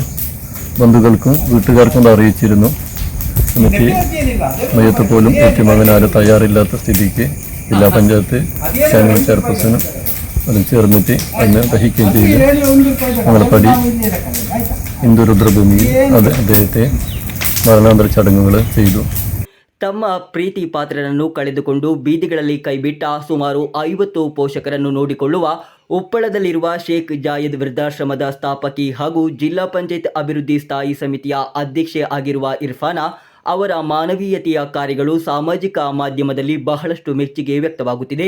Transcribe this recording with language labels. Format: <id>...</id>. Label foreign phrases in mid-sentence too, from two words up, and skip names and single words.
<ml>ബന്ധുക്കൾക്കും വീട്ടുകാർക്കും അത് അറിയിച്ചിരുന്നു. എന്നിട്ട് മയ്യത്ത് പോലും ഏറ്റുവാങ്ങാൻ തയ്യാറില്ലാത്ത സ്ഥിതിക്ക് ജില്ലാ പഞ്ചായത്ത് സ്റ്റാൻഡിംഗ് ചെയർപേഴ്സണും അതും ചേർന്നിട്ട് അതിനെ ദഹിക്കുകയും ചെയ്തു. ഞങ്ങളപ്പടി ഹിന്ദു രുദ്രഭൂമിയിൽ അദ്ദേഹത്തെ മരണാന്തര ചടങ്ങുകൾ ചെയ്തു.</ml> <kn>ತಮ್ಮ ಪ್ರೀತಿ ಪಾತ್ರರನ್ನು ಕಳೆದುಕೊಂಡು ಬೀದಿಗಳಲ್ಲಿ ಕೈಬಿಟ್ಟ ಸುಮಾರು 50 ಪೋಷಕರನ್ನು ನೋಡಿಕೊಳ್ಳುವ ಉಪ್ಪಳದಲ್ಲಿರುವ ಶೇಖ್ ಜಾಯದ್ ವೃದ್ಧಾಶ್ರಮದ ಸ್ಥಾಪಕಿ ಹಾಗೂ ಜಿಲ್ಲಾ ಪಂಚಾಯತ್ ಅಭಿವೃದ್ಧಿ ಸ್ಥಾಯಿ ಸಮಿತಿಯ ಅಧ್ಯಕ್ಷೆ ಆಗಿರುವ ಇರ್ಫಾನ ಅವರ ಮಾನವೀಯತೆಯ ಕಾರ್ಯಗಳು ಸಾಮಾಜಿಕ ಮಾಧ್ಯಮದಲ್ಲಿ ಬಹಳಷ್ಟು ಮೆಚ್ಚುಗೆ ವ್ಯಕ್ತವಾಗುತ್ತಿದೆ.</kn>